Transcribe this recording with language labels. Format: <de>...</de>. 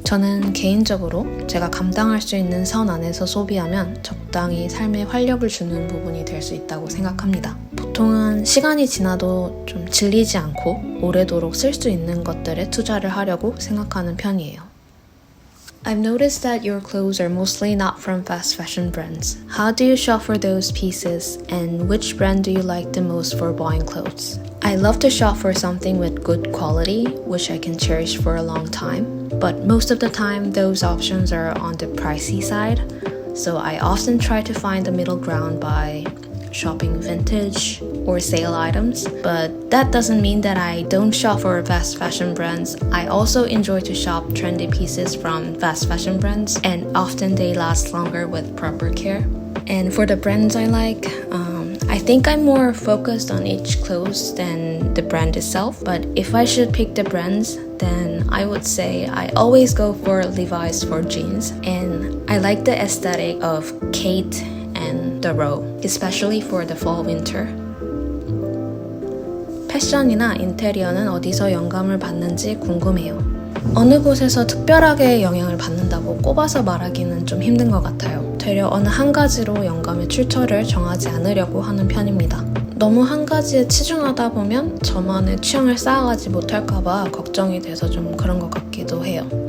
<ko>저는 개인적으로 제가 감당할 수 있는 선 안에서 소비하면 적당히 삶에 활력을 주는 부분이 될 수 있다고 생각합니다. 보통은 시간이 지나도 좀 질리지 않고 오래도록 쓸 수 있는 것들에 투자를 하려고 생각하는 편이에요.</ko> <en>I've noticed that your clothes are mostly not from fast fashion brands. How do you shop for those pieces, and which brand do you like the most for buying clothes? I love to shop for something with good quality, which I can cherish for a long time. But most of the time, those options are on the pricey side. So I often try to find the middle ground by shopping vintage or sale items, but that doesn't mean that I don't shop for fast fashion brands. I also enjoy to shop trendy pieces from fast fashion brands, and often they last longer with proper care. And for the brands I like, I think I'm more focused on each clothes than the brand itself, but if I should pick the brands, then I would say I always go for Levi's for jeans, and I like the aesthetic of Kate and the row, especially for the fall winter.</en> <ko>패션이나 인테리어는 어디서 영감을 받는지 궁금해요. 어느 곳에서 특별하게 영향을 받는다고 꼽아서 말하기는 좀 힘든 것 같아요. 되려 어느 한 가지로 영감의 출처를 정하지 않으려고 하는 편입니다. 너무 한 가지에 치중하다 보면 저만의 취향을 쌓아가지 못할까봐 걱정이 돼서 좀 그런 것 같기도 해요.</ko>